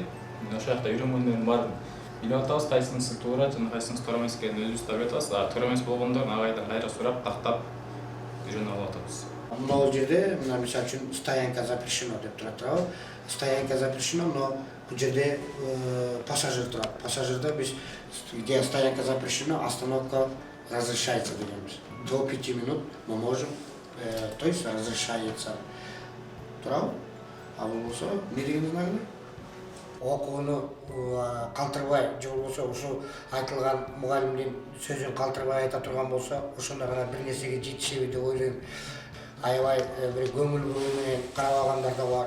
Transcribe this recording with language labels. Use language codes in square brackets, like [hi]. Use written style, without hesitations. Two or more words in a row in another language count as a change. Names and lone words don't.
[ky] Ошол жакта үйрөнгөндөрдүн баарын билип атабыз, кайсынысы туура жана кайсынысы туура эмес экенин өзүбүз таап атабыз. Туура эмес болгондорун агайдан кайра сурап, тактап үйрөнүп алып атабыз. Мына жерде, мисалы үчүн [ru] стоянка запрещено [ky] деп турат. [ru] Стоянка запрещено, но [ky] бул жерде пассажир турат. Пассажирда биз [ru] где стоянка запрещена, остановка разрешается дегенбиз. До 5 минут мы можем, то есть разрешается. [ky] Турабы? Бул болсо, эмне дегенди знагы? Окууну калтырбай, же болбосо ушул айтылган мугалимдин сөзүн калтырбай айта турган болсо, ошондо гана бир нерсеге жетишеби деп ойлойм. Аябай бир көңүл буруу менен карабагандар да бар.